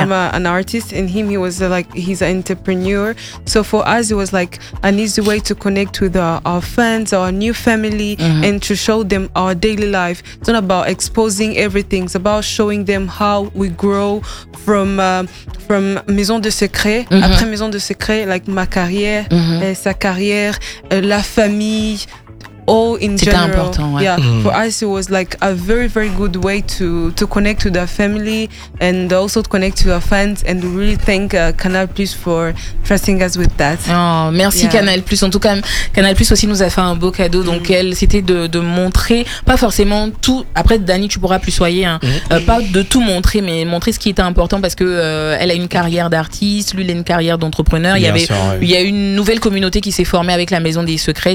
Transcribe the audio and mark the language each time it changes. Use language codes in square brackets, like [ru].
[en] I'm an artist, and him, he's an entrepreneur. So for us, it was like an easy way to connect with our fans, our new family, and to show them our daily life. It's not about exposing everything. It's about showing them how we grow from Maison de Secret. Mm-hmm. [fr] Après Maison de Secret, like ma carrière, sa carrière, la famille. [en] All in [fr] C'était [en] general, [fr] important, ouais. [en] Yeah. For us, it was like a very, very good way to connect to the family, and also to connect to our fans. And we really thank Canal Plus for trusting us with that. [fr] Oh, merci Canal Plus. En tout cas, Canal Plus aussi nous a fait un beau cadeau. Donc elle, c'était de montrer, pas forcément tout. Après, Dani, tu pourras plus soyer. Hein, pas de tout montrer, mais montrer ce qui était important, parce que elle a une carrière d'artiste, lui, il a une carrière d'entrepreneur. Il y a une nouvelle communauté qui s'est formée avec la Maison des Secrets.